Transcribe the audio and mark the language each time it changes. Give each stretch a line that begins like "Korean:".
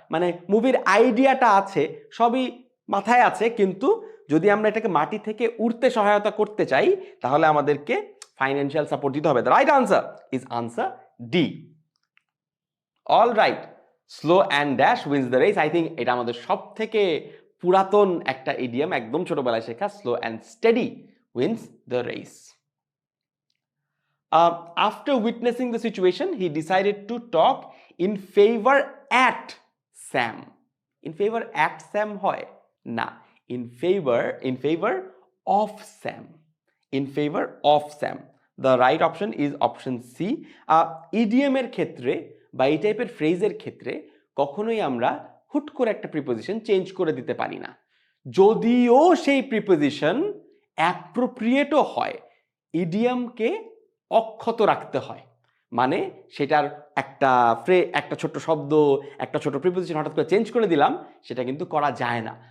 Bangla: মানে মুভির আইডিয়াটা আছে, সবই মাথায় আছে, কিন্তু যদি আমরা এটাকে মাটি থেকে উঠতে সহায়তা করতে চাই তাহলে আমাদেরকে ফাইন্যান্সিয়াল সাপোর্ট দিতে হবে।
English: The right answer is answer D. All right, slow and dash wins the race. I think
Bangla: এটা আমাদের সব থেকে পুরাতন একটা ইডিয়াম, একদম ছোটবেলায় শেখা,
English: Slow and steady wins the race. After witnessing the situation, he decided to talk in favor at Sam. In favor at Sam
Bangla: hoy na,
English: in favor of Sam. In favor of Sam. The right option is option C.
Bangla: Idiom এর ক্ষেত্রে বা এই টাইপের ফ্রেজের ক্ষেত্রে কখনোই আমরা হুট করে একটা প্রিপোজিশন চেঞ্জ করে দিতে পারি না, যদিও সেই প্রিপোজিশন অ্যাপ্রোপ্রিয়েটও হয়। ইডিয়ামকে অক্ষত রাখতে হয়, মানে সেটার একটা ছোট্ট শব্দ, একটা ছোট প্রিপোজিশন হঠাৎ করে চেঞ্জ করে দিলাম, সেটা কিন্তু করা যায় না।